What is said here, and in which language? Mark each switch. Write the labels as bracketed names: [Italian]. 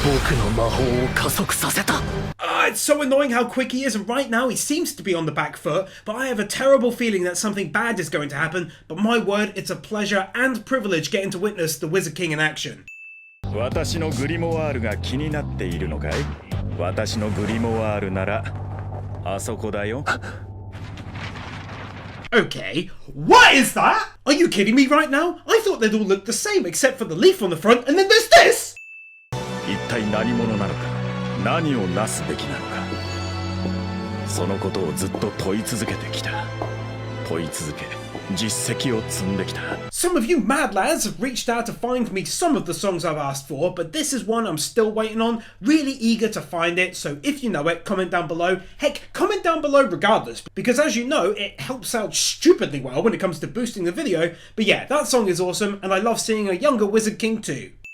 [English] It's so annoying how quick he is, and right now he seems to be on the back foot, but I have a terrible feeling that something bad is going to happen, but my word, it's a pleasure and privilege getting to witness the Wizard King in action. [Japanese] 私のグリモワールが気になっているのかい？私のグリモワールならあそこだよ。 [English] Okay, what is that? Are you kidding me right now? I thought they'd all look the same except for the leaf on the front, and then there's this! [Japanese] 一体何者なのか、何をなすべきなのか、そのことをずっと問い続けてきた。問い続け、実績を積んできた。 [English] Some of you mad lads have reached out to find me some of the songs I've asked for, but this is one I'm still waiting on, really eager to find it, so if you know it, comment down below. Heck, comment down below regardless, because as you know, it helps out stupidly well when it comes to boosting the video, but yeah, that song is awesome, and I love seeing a younger Wizard King too.